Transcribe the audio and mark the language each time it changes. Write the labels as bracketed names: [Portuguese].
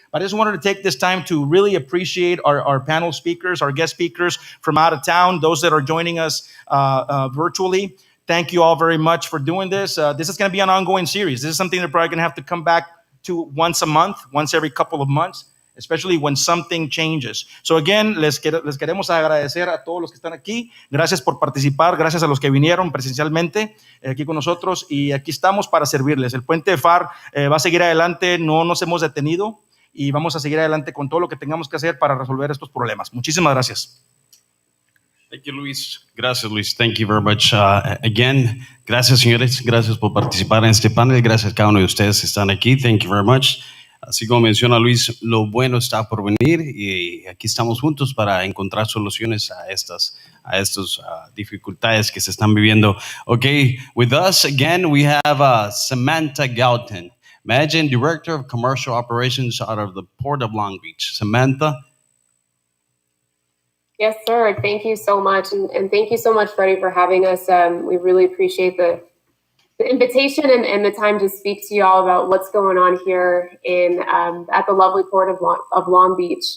[English] But I just wanted to take this time to really appreciate our panel speakers, our guest speakers from out of town, those that are joining us virtually. Thank you all very much for doing this. This is going to be an ongoing series. This is something that we're probably going to have to come back to once a month, once every couple of months, especially when something changes. So again, [Spanish] les queremos agradecer a todos los que están aquí. Gracias por participar, gracias a los que vinieron presencialmente aquí con nosotros, y aquí estamos para servirles. El puente de FAR va a seguir adelante, no nos hemos detenido, y vamos a seguir adelante con todo lo que tengamos que hacer para resolver estos problemas. Muchísimas gracias. [English] Thank you, Luis. Gracias, Luis. Thank you very much. [Spanish] Again, gracias, señores. Gracias por participar en este panel. Gracias a cada uno de ustedes que están aquí. [English] Thank you very much. [Spanish] Así como menciona Luis, lo bueno está por venir y aquí estamos juntos para encontrar soluciones a estas dificultades que se están viviendo. [English] Okay, with us again we have Samantha Galton, Managing Director of Commercial Operations out of the Port of Long Beach. Samantha. Yes, sir. Thank you so much. And thank you so much, Freddie, for having us. We really appreciate the invitation and the time to speak to you all about what's going on here at the lovely Port of Long Beach.